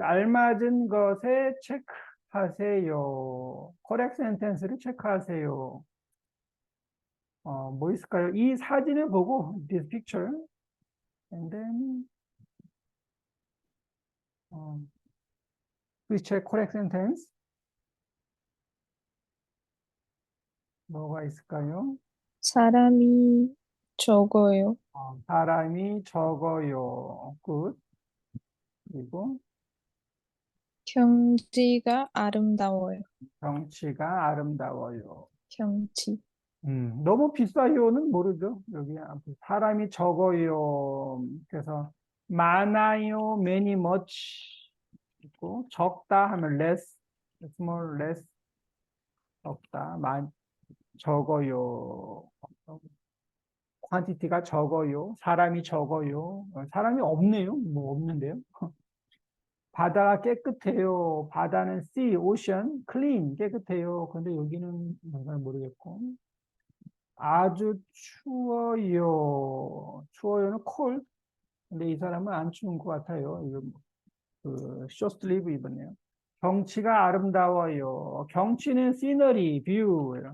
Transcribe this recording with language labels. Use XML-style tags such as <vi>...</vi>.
<ko>알맞은 것에 체크하세요.</ko> <en>correct sentence</en> <ko>를 체크하세요. 뭐 있을까요? 이 사진을 보고</ko> <en>this picture and then please check correct sentence.</en> <ko>뭐가 있을까요? 사람이 적어요. 사람이 적어요.</ko> <en>good.</en> <ko>그리고 경치가 아름다워요. 경치가 아름다워요. 경치. 너무 비싸요는 모르죠. 여기 사람이 적어요. 그래서 많아요, many, much. 있고 적다 하면 less, small, less. 적다, 적어요. quantity가 적어요. 사람이 적어요. 사람이 없네요. 뭐 없는데요. 바다가 깨끗해요. 바다는</ko> <en>sea, ocean, clean,</en> <ko>깨끗해요. 근데 여기는 잘 모르겠고. 아주 추워요. 추워요는 cold. 근데 이 사람은 안 추운 것 같아요. 이거 그 숏슬리브 입었네요. 경치가 아름다워요. 경치는</ko> <en>scenery, view.</en>